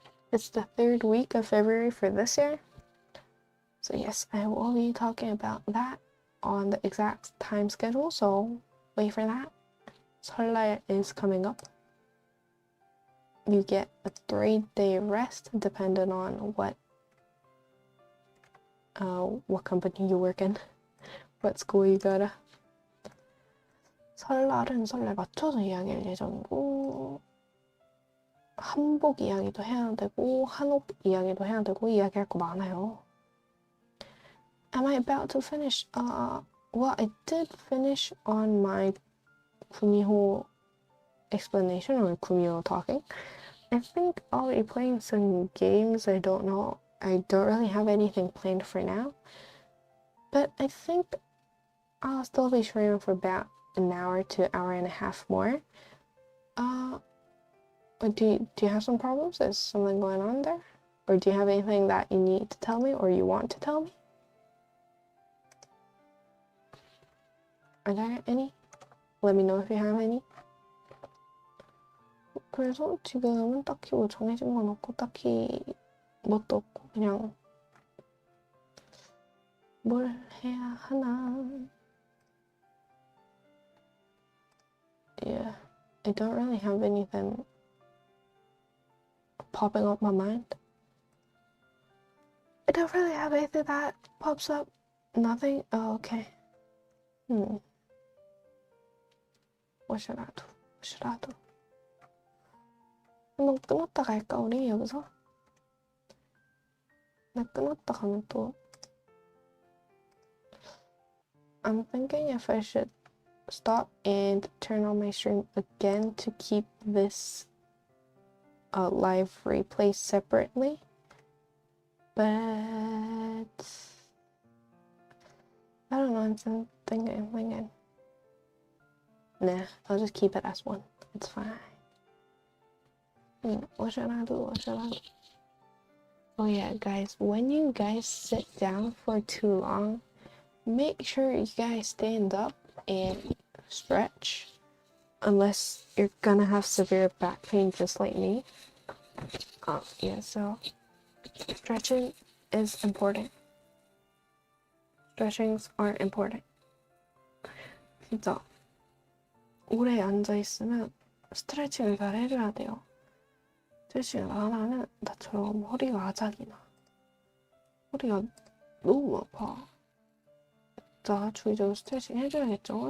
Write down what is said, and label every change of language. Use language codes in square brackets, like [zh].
[en] It's the 3rd week of February for this year. So yes, I will be talking about that on the exact time schedule, so wait for that. 설날 is coming up. You get a 3-day rest depending on what company you work in, what school you go to. [ko] 설날은 설날 맞춰서 이야기할 예정이고 한복 이야기도 해야 되고 한옥 이야기도 해야 되고 이야기할 거 많아요. [en] Am I about to finish? Well, I did finish on my gumiho explanation or gumiho talking. I think I'll be playing some games. I don't know. I don't really have anything planned for now. But I think I'll still be streaming for about an hour to an hour and a half more. Do you have some problems? Is something going on there? Or do you have anything that you need to tell me or you want to tell me? Are there any? Let me know if you have any. [ko] 그래서 지금은 딱히 뭐 정해진 건 없고 딱히 뭣도 없고 그냥 뭘 해야 하나. [en] Yeah, I don't really have anything popping up my mind. I don't really have anything that pops up. Nothing? Oh, okay. What should I do? [ko] 한번 끊었다 갈까 우리 여기서? 나 끊었다 가면 또 [en] I'm thinking if I should stop and turn on my stream again to keep this live replay separately. but I don't know, I'm thinking. Nah, I'll just keep it as one. It's fine. What should I do? Oh yeah, guys, when you guys sit down for too long, make sure you guys stand up and stretch. Unless you're gonna have severe back pain just like me. Yeah, so stretching is important. Stretchings are important. [ko] 진짜 오래 앉아있으면 스트레칭을 잘 해줘야 돼요. 스트레칭을 안 하면 나처럼 허리가 아작이 나. 허리가 너무 아파. 자, 주기적으로 스트레칭 해줘야겠죠?